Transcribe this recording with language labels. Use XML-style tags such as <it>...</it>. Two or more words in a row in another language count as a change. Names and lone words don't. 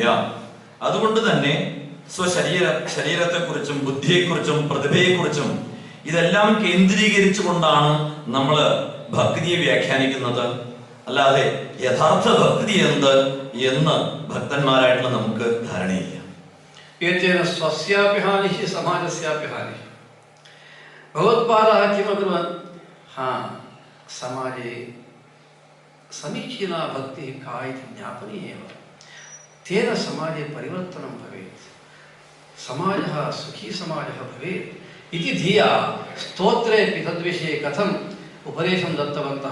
<ml>അതുകൊണ്ട് തന്നെ ശരീരത്തെക്കുറിച്ചും ബുദ്ധിയെക്കുറിച്ചും പ്രതിഭയെക്കുറിച്ചും ഇതെല്ലാം കേന്ദ്രീകരിച്ചുകൊണ്ടാണ് നമ്മൾ ഭക്തിയെ വ്യാഖ്യാനിക്കുന്നത്. അല്ലാതെ യഥാർത്ഥ ഭക്തി എന്ത് എന്ന് ഭക്തന്മാരായിട്ടുള്ള നമുക്ക് ധാരണയില്ല.</ml> <sa>एतेन स्वस्यापि हानिः समाजस्यापि हानिः. भगवत्पादाः किम् अकुर्वन्? समाजे समीचीना भक्तिः का इति ज्ञापनीया एव. तेन समाजे परिवर्तनं भवेत्, समाजः सुखी समाजः भवेत् इति धिया स्तोत्रेऽपि तद्विषये कथम् उपदेशं दत्तवन्तः.</sa>